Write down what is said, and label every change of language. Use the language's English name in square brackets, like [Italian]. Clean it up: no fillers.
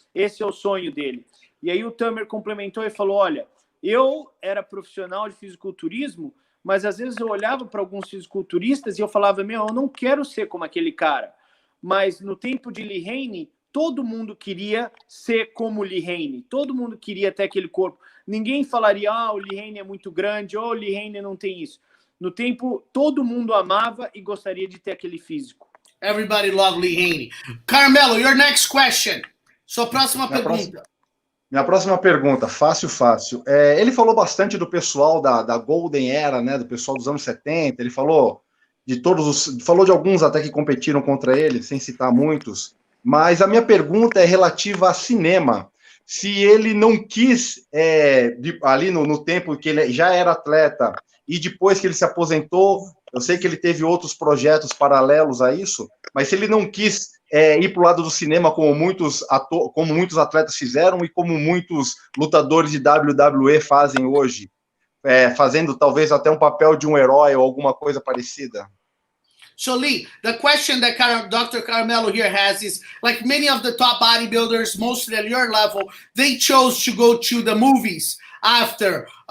[Portuguese] Esse é o sonho dele. E aí o Tamer complementou e falou, olha, eu era profissional de fisiculturismo, mas às vezes eu olhava para alguns fisiculturistas e eu falava, meu, eu não quero ser como aquele cara. Mas no tempo de Lee Haney, todo mundo queria ser como Lee Haney. Todo mundo queria ter aquele corpo. Ninguém falaria, o Lee Haney é muito grande, o Lee Haney não tem isso. No tempo, todo mundo amava e gostaria de ter aquele físico. [English] Everybody loved Lee Haney. Carmelo, your next question. [Portuguese] Sua próxima pergunta. Minha próxima pergunta, fácil. Ele falou bastante do pessoal da Golden Era, né, do pessoal dos anos 70, ele falou falou de alguns até que competiram contra ele, sem citar muitos, mas a minha pergunta é relativa a cinema. Se ele não quis, ali no tempo que ele já era atleta, e depois que ele se aposentou, eu sei que ele teve outros projetos paralelos a isso, mas se ele não quis ir para o lado do cinema como muitos atletas fizeram e como muitos lutadores de WWE fazem hoje, fazendo talvez até um papel de um herói ou alguma coisa parecida. [English] So Lee, the question that Dr. Carmelo here has is, like many of the top bodybuilders, mostly at your level, they chose to go to the movies after.